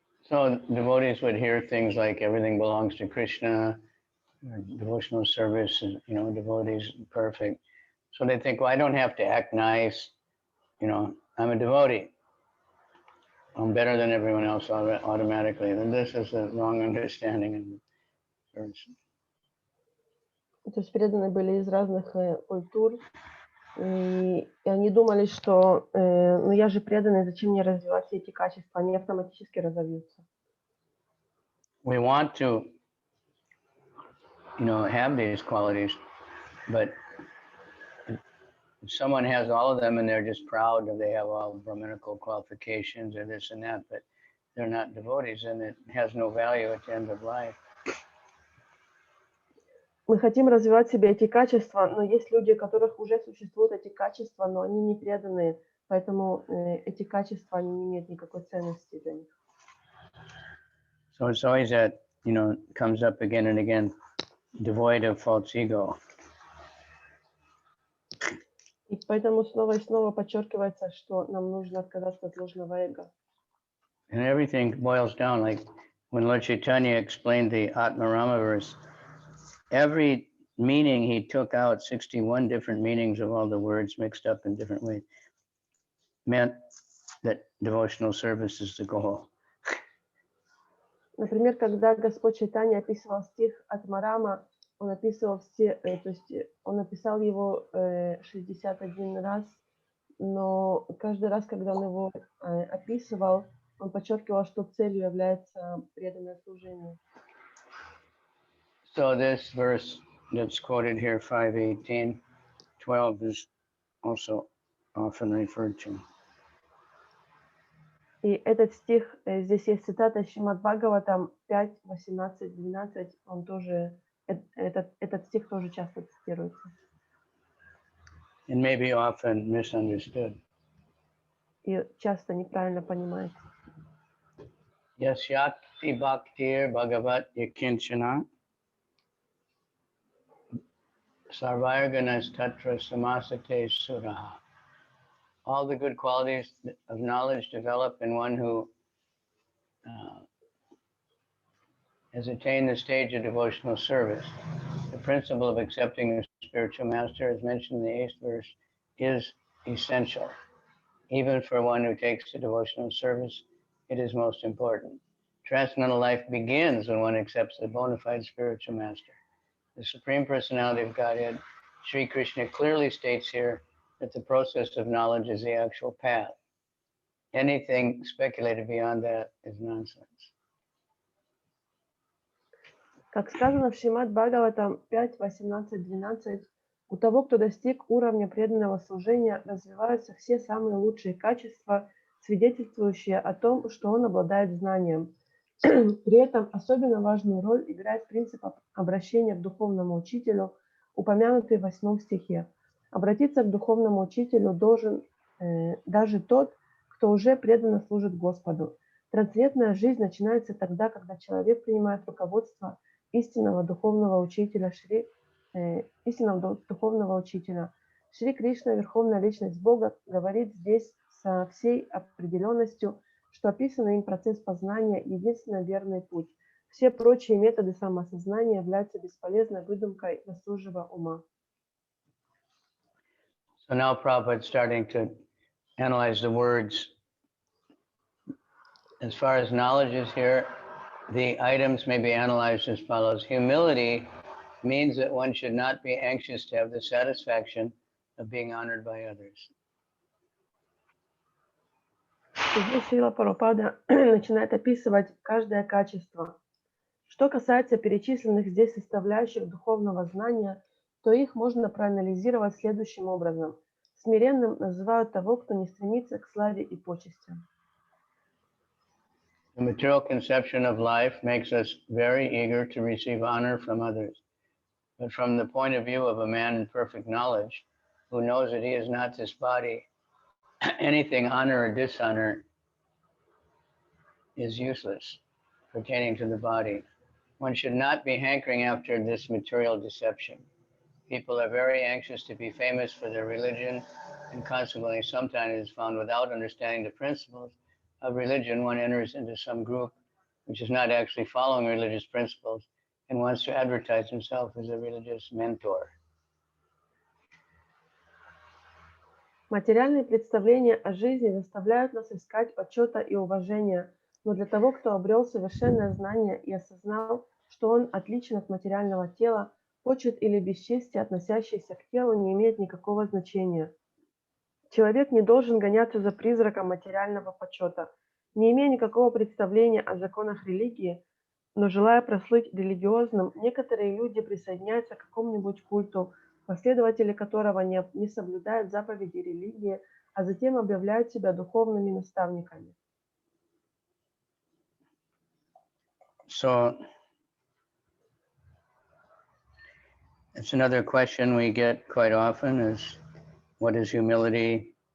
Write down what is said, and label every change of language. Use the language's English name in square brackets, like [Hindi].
[English] So devotees would hear things like everything belongs to Krishna, or devotional service, devotees perfect. So they think, well, I don't have to act nice. I'm a devotee. I'm better than everyone else automatically. And this is a wrong understanding. [Russian] То есть преданные были из разных культур, и они думали, что я же преданный, зачем мне развивать все эти качества, они автоматически разовьются. [English] We want to, have these qualities, but if someone has all of them and they're just proud that they have all Brahminical qualifications or this and that, but they're not devotees, and it has no value at the end of life. [Russian] Мы хотим развивать в себе эти качества, но есть люди, у которых уже существуют эти качества, но они не преданные, поэтому эти качества они не имеют никакой ценности для них. [English] So it's always that, comes up again and again, devoid of false ego. [Russian] И поэтому снова и снова подчеркивается, что нам нужно отказаться от ложного эго. [English] And everything boils down, like when Lord Chaitanya explained the Atmarama verse, every meaning he took out 61 different meanings of all the words mixed up in different ways, meant that devotional service is the goal. [Russian] Например, когда Господь Чайтанья описывал стих от Марама, он описывал он написал его 61 раз, но каждый раз, когда он его описывал, он подчеркивал, что целью является преданное служение. [English] So this verse that's quoted here, 5:18-12, is also often referred to. [Russian] И этот стих, здесь есть цитата Шримад Бхагаватам 5, 18, 12, он тоже, этот стих тоже часто цитируется. [English] And maybe often misunderstood. [Russian] И часто неправильно понимается. [Sanskrit] Yasyakti bhaktir bhagavat yakinchana sarvayaganas tatra samasate suraha. [English] All the good qualities of knowledge develop in one who has attained the stage of devotional service. The principle of accepting a spiritual master, as mentioned in the 8th verse, is essential. Even for one who takes to devotional service, it is most important. Transcendental life begins when one accepts the bona fide spiritual master. The Supreme Personality of Godhead, Sri Krishna, clearly states here that the process of knowledge is the actual path. Anything speculated beyond that is nonsense. [Russian] Как сказано в Шримад Бхагаватам 5, 18, 12, у того, кто достиг уровня преданного служения, развиваются все самые лучшие качества, свидетельствующие о том, что он обладает знанием. При этом особенно важную роль играет принцип обращения к духовному учителю, упомянутый в 8 стихе. Обратиться к духовному учителю должен даже тот, кто уже преданно служит Господу. Трансцендентная жизнь начинается тогда, когда человек принимает руководство истинного духовного учителя Шри истинного духовного учителя. Шри Кришна, Верховная Личность Бога, говорит здесь со всей определенностью, что описанный им процесс познания – единственно верный путь. Все прочие методы самоосознания являются бесполезной выдумкой досужего ума. [English] So now Prabhupada is starting to analyze the words. As far as knowledge is here, the items may be analyzed as follows. Humility means that one should not be anxious to have the satisfaction of being honored by others. [Russian] Здесь Шрила Прабхупада начинает описывать каждое качество. Что касается перечисленных здесь составляющих духовного знания, то их можно проанализировать следующим образом. Смиренным называют того, кто не стремится к славе и почестям. [English] The material conception of life makes us very eager to receive honor from others. But from the point of view of a man in perfect knowledge, who knows that he is not this body, anything honor or dishonor is useless pertaining to the body. One should not be hankering after this material deception. People are very anxious to be famous for their religion, and consequently sometimes it is found without understanding the principles of religion, one enters into some group which is not actually following religious principles and wants to advertise himself as a religious mentor. [Russian] Материальные представления о жизни заставляют нас искать почета и уважения, но для того, кто обрел совершенное знание и осознал, что он отличен от материального тела, почет или бесчестие, относящееся к телу, не имеет никакого значения. Человек не должен гоняться за призраком материального почета. Не имея никакого представления о законах религии, но желая прослыть религиозным, некоторые люди присоединяются к какому-нибудь культу, последователи которого не соблюдают заповеди религии, а затем объявляют себя духовными наставниками. [English] So it's another question we get quite often is, what is humility?